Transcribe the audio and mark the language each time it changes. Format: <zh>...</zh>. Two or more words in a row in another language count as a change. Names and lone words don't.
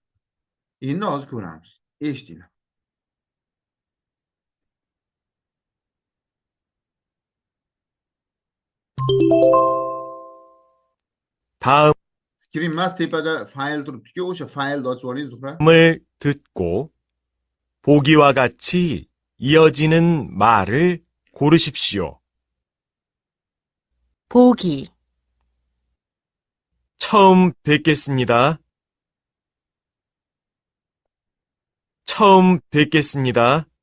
<uz>Endi hozir ko'ramiz. Eshitinglar.</uz> <ko>다음을</ko> <uz>Screen mas tepada fayl turibdi-ku, o'sha faylni ochib oling, Zuhra.</uz> <ko>듣고 보기와 같이 이어지는 말을 고르십시오. 보기, 처음 뵙겠습니다. 처음 뵙겠습니다.</ko>